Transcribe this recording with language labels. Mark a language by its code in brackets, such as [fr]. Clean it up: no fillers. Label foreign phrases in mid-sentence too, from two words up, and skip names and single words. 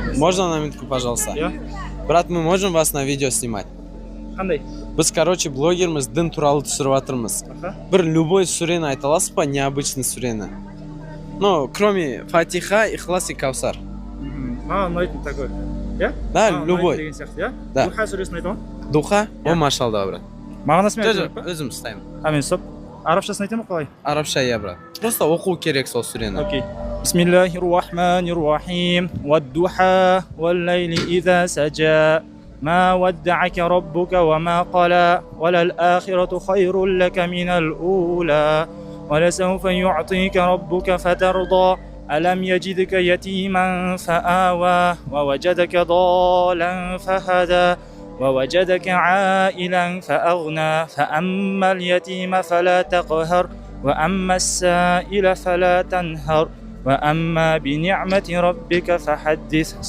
[ru] Можно на минутку, пожалуйста? Я? Брат, мы можем вас на видео снимать? [uz] Qanday? Biz, короче, блогерmiz, din turali tushiryotirmiz. Bir любой sureni ayta olasizmi? [ru] Необычный sureni. Ну, кроме Фатиха, Ихлас и Кавсар. Noytni такой. Я? Да, любой. [uz] degan сияқты, ya? [ru] Да. [uz] Duha surasini aytaman. [ru] Духа? О, машалла, брат. [uz] Ma'nosini Jo'jo, aytayapman. o'zim istayman. Men hisob. Arabchasini aytaymi, qalay? Arabcha ya, брат. Просто o'quv kerak sol sureni. Okay. [ar] بسم الله الرحمن الرحيم. والضحى والليل إذا سجى. ما ودعك ربك وما قلى وللآخرة خير لك من الأولى ولسوف يعطيك ربك فترضى ألم يجدك يتيما فآوى ووجدك ضالا فهدى ووجدك عائلا فأغنى فأما اليتيم فلا تقهر وأما السائل فلا تنهر وأما بنعمة ربك فحدث.